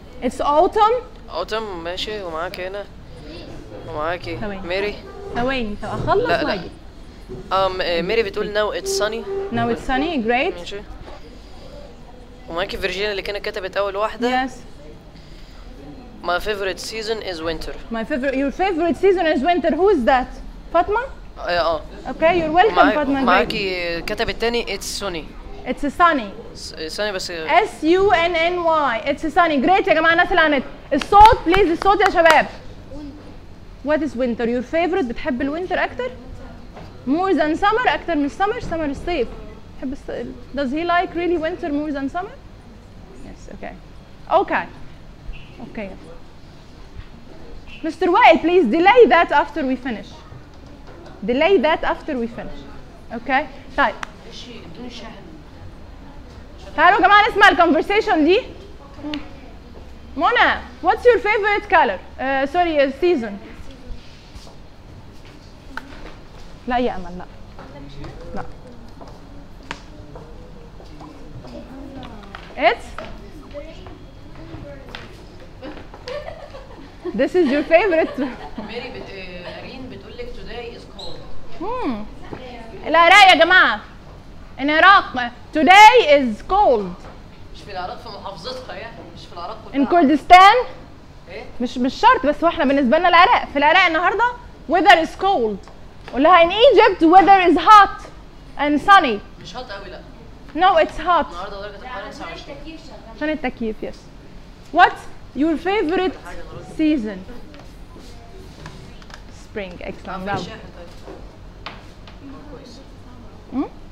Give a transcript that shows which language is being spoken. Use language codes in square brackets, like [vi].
[en] It's autumn. [ar] اوتم ماشي. ومعاكي هنا ومعاكي ميري. ثواني طب اخلص واجي. ميري بتقول ناو اتس ساني. [en] Now it's sunny great. [ar] ماشي. ومايكي فيرجينيا اللي كانت كتبت اول واحده. [en] Yes. My favorite season is winter. Your favorite season is winter. Who is that? Fatma? Yeah. Okay, you're welcome, Fatma. [ar] Maaki كتب التاني. [en] It's sunny. It's a sunny. Sunny بس. S-U-N-N-Y. It's a sunny. [ar] Great, يا جماعة الناس اللي عنت. الصوت, please, الصوت يا شباب. [en] What is winter? Your favorite? بتحب الوينتر أكتر? More than summer? [ar] أكتر من summer? [en] Summer is الصيف. [ar] بتحب الصيف. [en] Does he like really winter more than summer? Yes, okay. Okay. Okay. Mr. Wael, please delay that after we finish. Delay that after we finish. Okay? طيب. [ar] تعالوا كمان نسمع الكونفرسيشن دي. [en] منى, what's your favorite color? Sorry, season. [ar] لا يا أمل, لا. لا. [en] It's this is your favorite. [ar] ميري بتقارين بتقول لك today is cold. العراق يا جماعة. [en] العراق today is cold. [ar] مش في العراق, في محافظتها يعني. مش في العراق كلها. [en] In Kurdistan. [ar] ايه؟ مش شرط, بس احنا بالنسبة لنا العراق. في العراق النهاردة weather is cold. [en] قولها in Egypt weather is hot and sunny. [ar] مش hot قوي, لا. [en] No, it's hot. [ar] النهاردة درجة الحرارة 29. عشان التكييف, yes. [en] What? Your favorite season? Spring, excellent. What was the